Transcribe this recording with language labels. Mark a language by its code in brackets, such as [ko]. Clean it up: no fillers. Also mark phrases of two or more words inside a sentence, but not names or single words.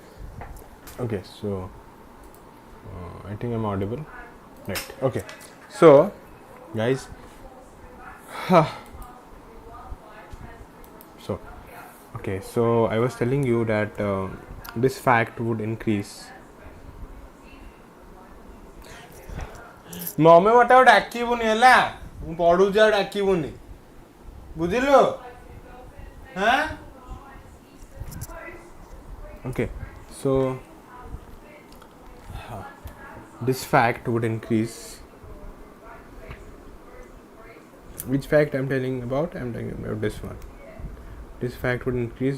[en] Okay, so I think I'm audible, right? Okay, so guys, So okay, so I was telling you that this fact would increase. [or] ମମେ ମତେ ଆଉ ଡାକିବୁନି ହେଲା, ମୁଁ ପଢୁଛି ଆଉ ଡାକିବୁନି, ବୁଝିଲୁ? [en] ହଁ okay, so this fact would increase. Which fact I'm telling about? I'm telling about this one. This fact would increase.